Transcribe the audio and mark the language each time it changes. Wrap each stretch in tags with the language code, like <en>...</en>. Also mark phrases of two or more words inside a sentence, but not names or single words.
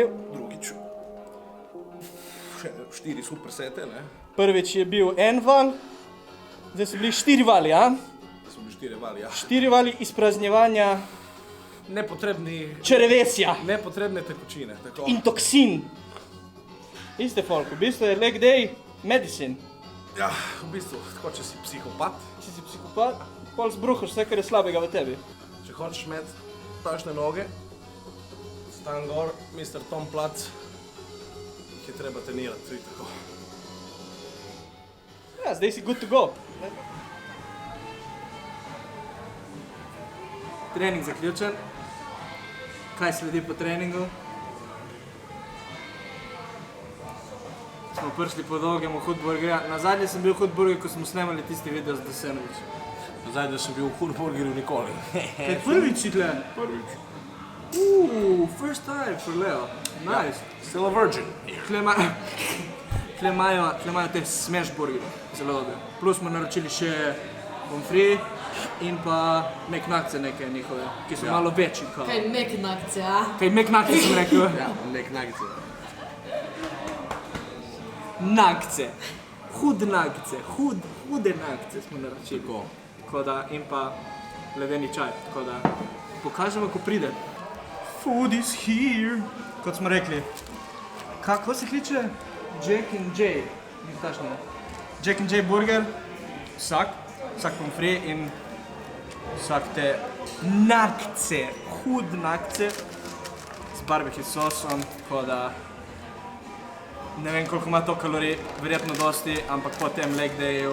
<sl>Drugič. 4 super sete, ne? Prvič je bil en val, zdaj so bili 4 vali, ja? Zdaj so bili 4 vali, ja. 4 vali izpraznjevanja Nepotrebni... črevesja. Nepotrebne tekočine, tako. In toksin. Iste folk, v bistvu je</sl> <en>leg day medicine.</en> <sl>Ja, v bistvu, tako če si psihopat. Če si psihopat, pol zbruhaš vse, kar je slabega v tebi. Če hočeš imeti tašne noge, stan gor, Mr. Tom Plac, ki je treba trenirati, tudi tako. Ja, zdaj si</sl> <en>good to go.</en> <sl>Trening zaključen. Kaj sledi po treningu? Smo prišli po dolgemu Hudburgerja. Nazadnje sem bil v Hudburgerju, ko smo snemali tisti video z The Sandwich. Nazadnje sem bil v Hudburgerju nikoli. Kaj prvič si tle? Prvič.</sl> <en>First time for Leo. Nice. Still a virgin.</en> <sl>Tle imajo te smash burgerje, zelo dobre. Plus smo naročili še pomfrit in pa meknakce neke njihove, ki so malo večji. Kaj meknakce, a? Kaj meknakce sem rekel? Ja, meknakce. Nagce. Hude nagce smo naročili. Tako da, in pa ledeni čaj, tako da pokažemo, ko pride.</sl> <en>Food is here.</en> <sl>Kot smo rekli. Kako se kliče? Jack and J. Jack and J burger. Vsak pomfrit in vsak te nagce, hud nagce z barbecue sosom, tako da ne vem, koliko ima to kalorij, verjetno dosti, ampak po tem</sl> <en>leg dayu...</en>